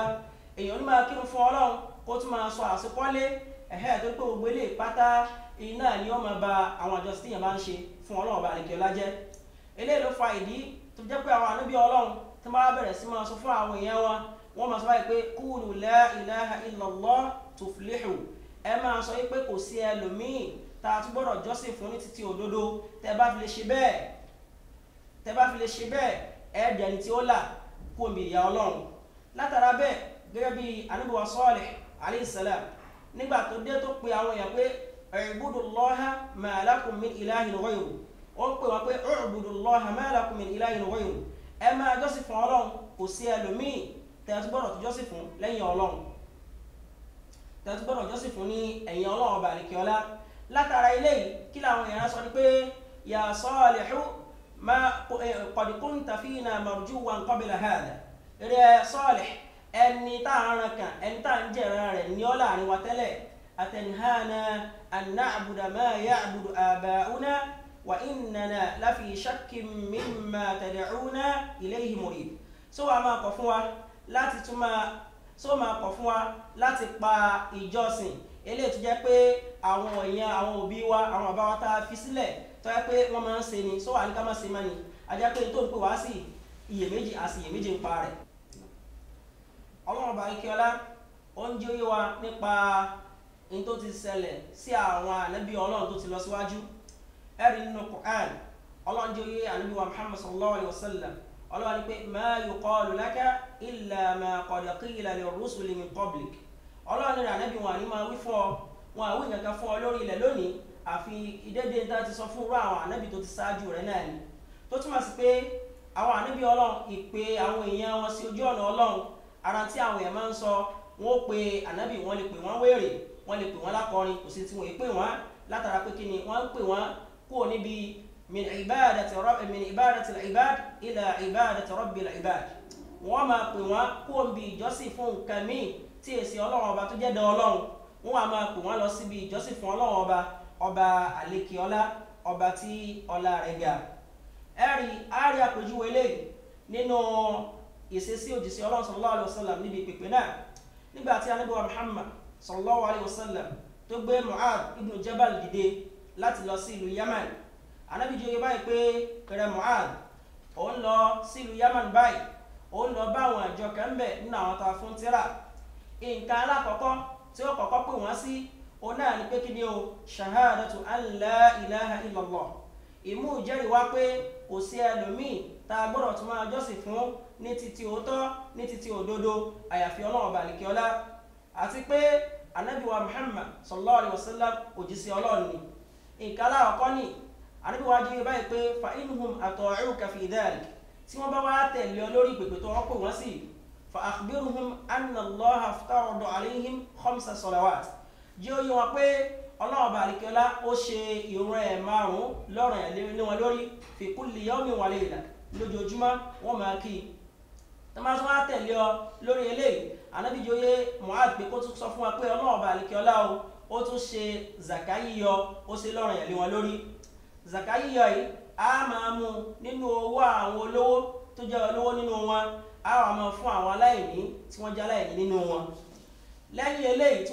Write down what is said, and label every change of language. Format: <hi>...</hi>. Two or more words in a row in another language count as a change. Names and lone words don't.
<yo>Èèyàn ní máa kírun fún Ọlọ́run kó tún máa sọ àsìkọ́lé tó pé gbogbo ilé pátá iná ni wọ́n máa ba àwọn àjọsìn tí èèyàn bá ń ṣe fún Ọlọ́run ọba àlekíọ́lá jẹ́. Eléyìí ló fa ìdí tó jẹ́ pé àwọn ànábì Ọlọ́run tó máa bẹ̀rẹ̀ sí máa sọ fún àwọn èèyàn wọn, wọ́n máa sọ báyìí pé</yo> <ar>قولوا لا إله إلا الله تفلحوا.</ar> <yo>Ẹ máa sọ pé kò sí ẹlòmíì tá a tún gbọ́dọ̀ jọ́sìn fún ní títí òdodo. Tẹ́ bá fi lè ṣe bẹ́ẹ̀ ẹ̀ẹ́dẹ̀ ni tí ó là kú omi ìyà Ọlọ́run. Látara bẹ́ẹ̀ gẹ́gẹ́ bí ànábì wa Salih</yo> <ar>عليه السلام</ar> <yo>nígbà tó dé tó pe àwọn èèyàn pé</yo> <ar>اعبدوا الله ما لكم من إله غيره,</ar> <yo>ó ń pè wọ́n pé</yo> <ar>اعبدوا الله ما لكم من إله غيره,</ar> <yo>ẹ máa jọ́sìn fún Ọlọ́run kò sí ẹlòmíì tẹ́tù gbọ́dọ̀ tó jọ́sìn fún lẹ́yìn Ọlọ́run tẹ́tù gbọ́dọ̀ jọ́sìn fún ní ẹ̀yìn Ọlọ́run ọba àlekèọlá látara eléyìí kí làwọn èèyàn sọ ni pé</yo> <ar>يا صالح قد كنت فينا مرجوا قبل هذا</ar> <yo>rẹ̀ Salih ẹni tá à ń ran kan ẹni tá à ń jẹ̀ràn rẹ̀ ní ọ́ láàrin wa tẹ́lẹ̀</yo> <ar>أتنهانا أن نعبد ما يعبد آباؤنا وإننا لفي شك مما تدعونا إليه مريب</ar> <yo>so wa máa kọ̀ fún wa láti tún máa kọ̀ fún wa láti pa ìjọsìn eléyìí tó jẹ́ pé àwọn èèyàn àwọn òbí wa àwọn bàbá wa tá a fi sílẹ̀ tó jẹ́ pé wọ́n máa ń ṣe ni so wà ní ká má ṣe má ni a jẹ́ pé tó ń pè wá sí iyèméjì àti iyèméjì ń pa rẹ̀ Ọlọ́run ọba àlekèọlá ó ń jẹ́ wa nípa in tó ti ṣẹlẹ̀ sí àwọn ànábì Ọlọ́run tó ti lọ síwájú ẹ̀rí nínú Qur'an Ọlọ́run jẹ́ ànábì wa Muhammad</yo> <ar>صلى الله عليه وسلم</ar> <yo>Ọlọ́run ní pé</yo> <ar>ما يقال لك إلا ما قد قيل للرسل من</ar> <yo>qablik Ọlọ́run ní ànábì wọn àní máa wí fún ọ wọn àwí nǹkan fún ọ lórí ilẹ̀ lónìí àfi ìdédé tá ti sọ fún irú àwọn ànábì tó ti ṣáájú rẹ̀ náà ni tó túmọ̀ sí pé àwọn ànábì Ọlọ́run ìpè àwọn èèyàn wọn sí ojú ọ̀nà Ọlọ́run ara tí àwọn èèyàn máa ń sọ wọn ó pe ànábì wọn lè pè wọn wèrè wọn lè pè wọn lákọrin kò sí tí wọn pè wọn látara pé kí ni wọn ń pè wọn kúrò níbi</yo> <ar>من عبادة العباد إلى عبادة رب العباد</ar> <yo>wọ́n máa pè wọ́n kúrò níbi ìjọsìn fún nǹkan míì tí èsì Ọlọ́run ọba tó jẹ́ dán Ọlọ́run wọ́n wá máa pè wọ́n lọ síbi ìjọsìn fún Ọlọ́run ọba àlekèọlá ọba tí ọlá rẹ̀ ga ẹ̀rí àárí àpèjúwe eléyìí nínú ìṣesí òjíṣẹ́ Ọlọ́run</yo> <ar>صلى الله عليه وسلم</ar> <yo>níbi ìpèpè náà nígbà tí Ànábì wa Muhammad</yo> <ar>صلى الله عليه وسلم</ar> <yo>tó gbé Mu'adh ibn Jabal dìde láti lọ sí ìlú Yaman Ànábì jẹ́ oyè báyìí pé kẹrẹ Mu'adh òun lọ sí ìlú Yaman báyìí òun lọ bá àwọn àjọ kan bẹ̀ nínú àwọn tá a fún tírà nǹkan alákọ̀ọ́kọ́ tí ó kọ́kọ́ pè wọ́n sí òun náà ni pé kí ni o</yo> <ar>شهادة أن لا إله إلا الله</ar> <yo>ìmú ìjẹ́rìí wá pé kò sí ẹlòmíì tá a gbọ́dọ̀ tún máa jọ́sìn fún ní títí òótọ́ ní títí òdodo àyàfi Ọlọ́run ọba àlekèọlá àti pé Ànábì wa Muhammad</yo> <ar>صلى الله عليه وسلم</ar> <yo>òjíṣẹ́ Ọlọ́run ni nǹkan alákọ̀ọ́kọ́ ni Ànábì wa jẹ́ báyìí pé</yo> <ar>فإن هم أطاعوك في ذلك</ar> <yo>tí wọ́n bá wá tẹ̀lé ọ lórí ìpèpè tó wọ́n pè wọ́n sí</yo> <ar>فأخبرهم أن الله افترض عليهم 5 صلوات</ar> <yo>jẹ́ ó yé wọn pé Ọlọ́run ọba àlekèọlá ó ṣe ìrun ẹ̀ 5 lọ́rùn ẹ̀ lé wọn lórí</yo> <ar>في كل يوم وليلة</ar> <yo>lójoojúmọ́ wọ́n máa kí tó máa tún wá tẹ̀lé ọ lórí eléyìí Ànábì jóyè Mu'adh pé kó tún sọ fún wa pé Ọlọ́run ọba àlekèọlá ó tún ṣe zaka yíyọ ó ṣe lọ́rùn ẹ̀ lé wọn lórí zaka yíyọ yìí a máa mú nínú owó àwọn olówó tó jẹ́ olówó nínú wọn a wà máa fún àwọn aláìní tí wọ́n jẹ́ aláìní nínú wọn lẹ́yìn eléyìí tí</yo>